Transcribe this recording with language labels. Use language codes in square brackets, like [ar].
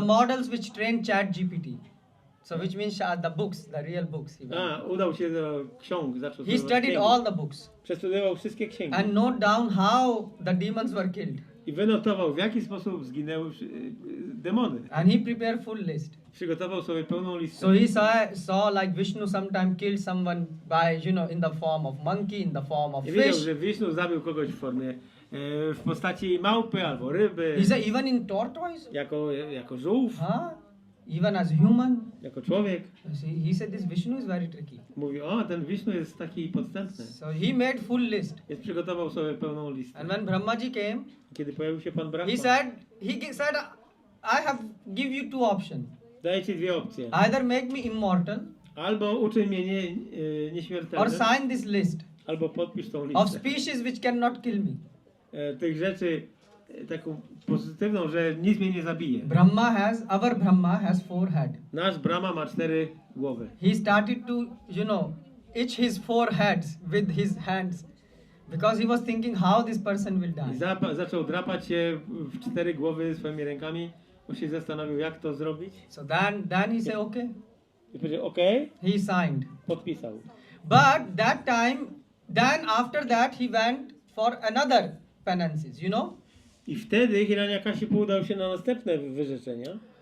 [en] models which trained ChatGPT. So which means the books, the real books. He went. [pl] Udał się do ksiąg, zaczął [en] He [pl] studiować [en] studied [pl] księgi. [en] all the books [pl] Przestudiował wszystkie księgi. [en] and note down how the demons were killed. [pl] I wynotował, w jaki sposób zginęły demony. [en] And he prepared full list. [pl] Przygotował sobie pełną listę. [en] So he saw like Vishnu sometime killed someone by, in the form of monkey, in the form of [pl] I wiedział, [en] fish. [pl] że Wisznu zabił kogoś w formie, w postaci małpy albo ryby, [en] He said even in tortoise, [pl] jako żółw, [en] even as human. [pl] jako człowiek. [en] He said this Vishnu is very tricky. [pl] Mówi, o, ten Wisznu jest taki podstępny. [en] So he made full list. [pl] Więc przygotował sobie pełną listę. [en] And when Brahmaji came, [pl] Kiedy pojawił się Pan Brahma, [en] he said, I have give you two options. [pl] daję ci dwie opcje. [en] Either make me immortal [pl] Albo uczyń mnie [en] or [pl] nieśmiertelnym, [en] sign this list [pl] albo podpisz tą [en] of [pl] listę. [en] species which cannot kill me. [pl] Tych rzeczy, taką pozytywną, że nic mnie nie zabije. [en] Our Brahma has 4 heads. [pl] Nasz Brahma ma 4 głowy. [en] He started to, itch his 4 heads with his hands because he was thinking how this person will [pl] I [en] die. [pl] zaczął drapać się w 4 głowy swoimi rękami, bo się zastanowił, jak to zrobić. [en] So then he said, okay. [pl] I powiedział, okej, [en] He signed. [pl] podpisał. [en] But then after that he went for another penances, [pl] I wtedy Hiranyakashipu udał się na następne wyrzeczenia.